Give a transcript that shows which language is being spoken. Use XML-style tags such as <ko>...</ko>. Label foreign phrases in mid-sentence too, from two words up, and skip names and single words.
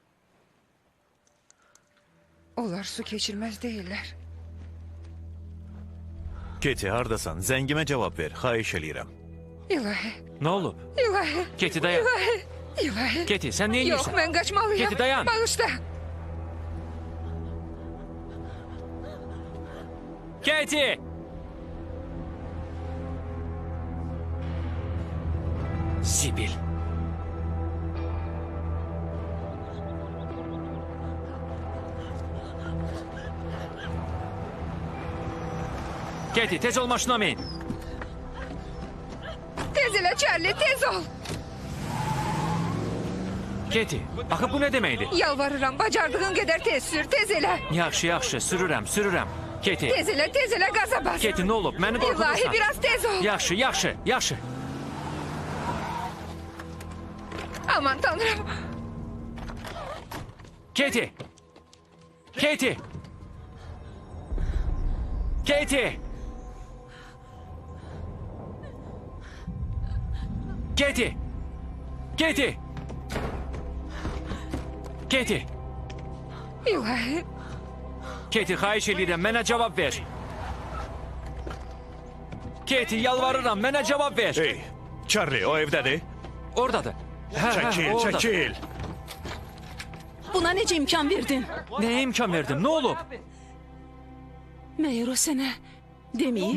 <az>Onlar su keçirməz deyirlər. Keti, hardasan? Zəngimə cavab ver, xahiş eləyirəm. İlahi, Nə olub? ilahi, Keti, dayan. ilahi. Keti, sən nə Yox, edirsən? mən qaçmalıyam. Keti, dayan. Bağışla. Keti! Sibil. Keti, tez ol maşına min. Tez elə Charlie, tez ol. Keti, axı bu nə deməkdir? Yalvarıram, bacardığın qədər tez sür, tez elə. Yaxşı, yaxşı, sürürəm. Keti, Tez elə qaza bas. Keti, nə olub? Məni İlahi, qorxudursan. biraz tez ol. Yaxşı. Aman tanrım. Keti! Keti! Keti! Keti! Keti! Keti! İlahi, Keti, xahiş edirəm, mənə cavab ver. Keti, yalvarıram, mənə cavab ver. Hey, Charlie, o evdədir. Oradadır. Çəkil, oradadır. çəkil. Buna necə imkan verdin? Nəyə imkan verdim, nə olub? Məyər o sənə deməyib?</az>